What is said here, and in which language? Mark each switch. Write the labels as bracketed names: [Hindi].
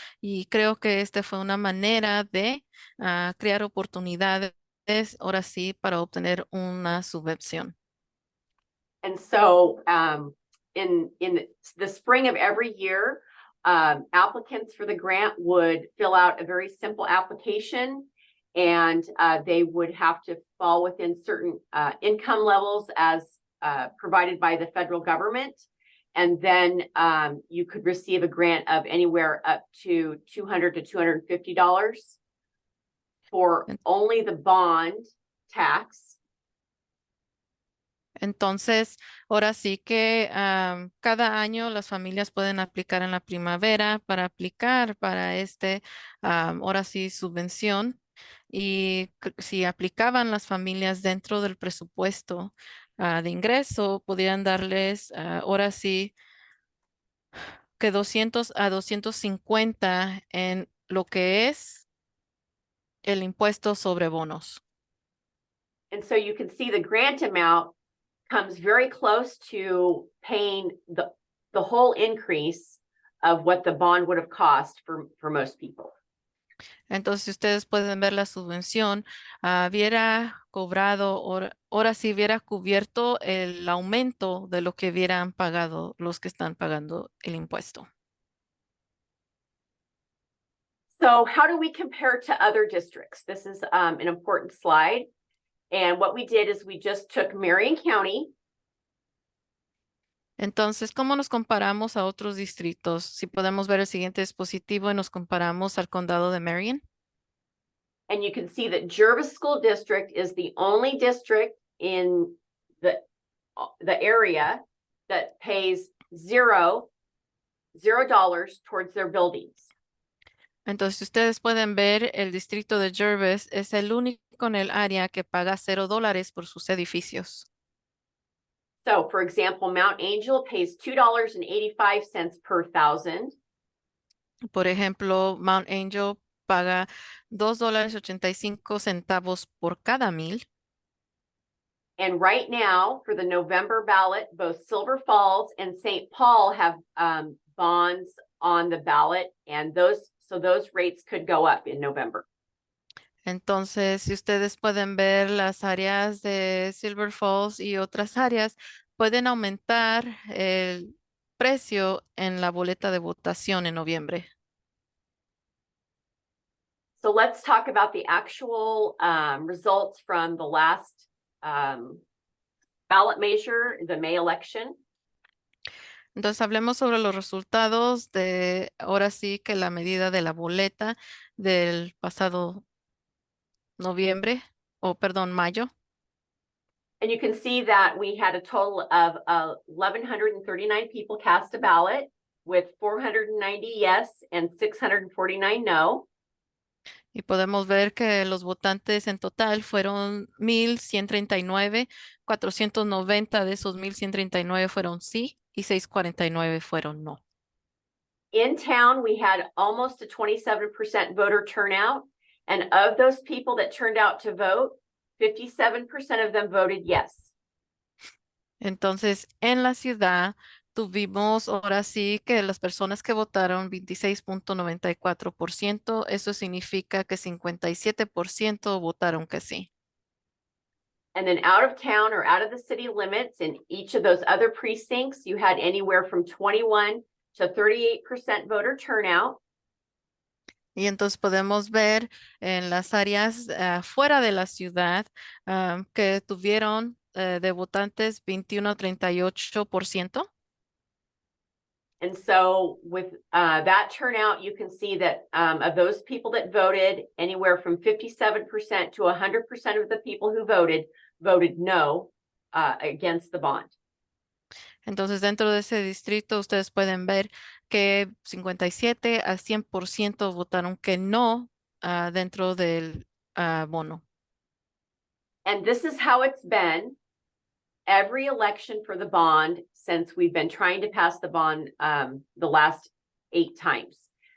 [Spanish] Y creo que esta fue una manera de crear oportunidades, ahora sí, para obtener una subvención. [English] And so in the spring of every year, applicants for the grant would fill out a very simple application. And they would have to fall within certain income levels as provided by the federal government. And then you could receive a grant of anywhere up to $200 to $250 for only the bond tax. [Spanish] Entonces, ahora sí que cada año las familias pueden aplicar en la primavera para aplicar para ahora sí, subvención. Y si aplicaban las familias dentro del presupuesto de ingreso, podrían darles ahora sí que 200 a 250 en lo que es el impuesto sobre bonos. [English] And so you can see the grant amount comes very close to paying the whole increase of what the bond would have cost for most people. [Spanish] Entonces, si ustedes pueden ver la subvención, hubiera cobrado, ahora sí hubiera cubierto el aumento de lo que hubieran pagado los que están pagando el impuesto. [English] So how do we compare to other districts? This is an important slide. And what we did is we just took Marion County. [Spanish] Entonces, ¿cómo nos comparamos a otros distritos? Si podemos ver el siguiente dispositivo y nos comparamos al condado de Marion. [English] And you can see that Jervis School District is the only district in the area that pays $0 towards their buildings. [Spanish] Entonces, si ustedes pueden ver, el distrito de Jervis es el único en el área que paga $0 por sus edificios. [English] So, for example, Mount Angel pays $2.85 per thousand. [Spanish] Por ejemplo, Mount Angel paga $2.85 por cada 1,000. [English] And right now, for the November ballot, both Silver Falls and St. Paul have bonds on the ballot, and those rates could go up in November. [Spanish] Entonces, si ustedes pueden ver las áreas de Silver Falls y otras áreas, pueden aumentar el precio en la boleta de votación en noviembre. [English] So let's talk about the actual results from the last ballot measure, the May election. [Spanish] Entonces, hablemos sobre los resultados de, ahora sí que la medida de la boleta del pasado noviembre, mayo. [English] And you can see that we had a total of 1,139 people cast a ballot with 490 yes and 649 no. [Spanish] Y podemos ver que los votantes en total fueron 1,139, 490 de esos 1,139 fueron sí y 649 fueron no. [English] In town, we had almost a 27% voter turnout. And of those people that turned out to vote, 57% of them voted yes. [Spanish] Entonces, en la ciudad tuvimos ahora sí que las personas que votaron 26.94%, eso significa que 57% votaron que sí. [English] And then out of town or out of the city limits in each of those other precincts, you had anywhere from 21 to 38% voter turnout. [Spanish] Y entonces podemos ver en las áreas fuera de la ciudad que tuvieron de votantes 21 a 38%. [English] And so with that turnout, you can see that of those people that voted, anywhere from 57% to 100% of the people who voted no against the bond. [Spanish] Entonces, dentro de ese distrito, ustedes pueden ver que 57 a 100% votaron que no dentro del bono. [English] And this is how it's been every election for the bond since we've been trying to pass the bond the last 8 times.